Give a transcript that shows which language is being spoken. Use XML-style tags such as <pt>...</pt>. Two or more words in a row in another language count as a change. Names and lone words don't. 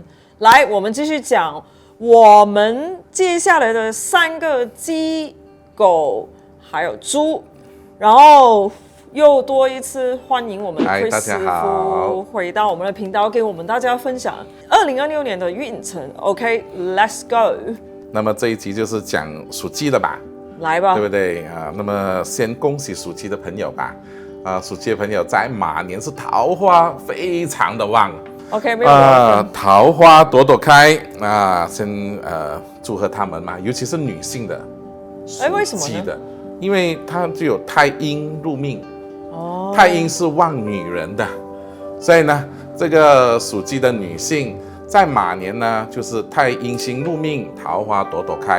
<zh>來，我們繼續講我們接下來的3個雞、狗還有豬，然後又多一次歡迎我們的 Chris 師傅回到我們的頻道，給我們大家分享2026年的運程。</zh> <en>OK，Let's go。</en> <zh>那麼這一集就是講屬雞的吧。來吧，對不對啊？那麼先恭喜屬雞的朋友吧，屬雞的朋友在馬年是桃花非常的旺，OK，沒有問題，桃花朵朵開先祝賀他們嘛，尤其是女性的，為什麼呢？因為它就有太陰入命，太陰是旺女人的，所以呢，這個屬雞的女性在馬年呢，就是太陰星入命，桃花朵朵開。</zh>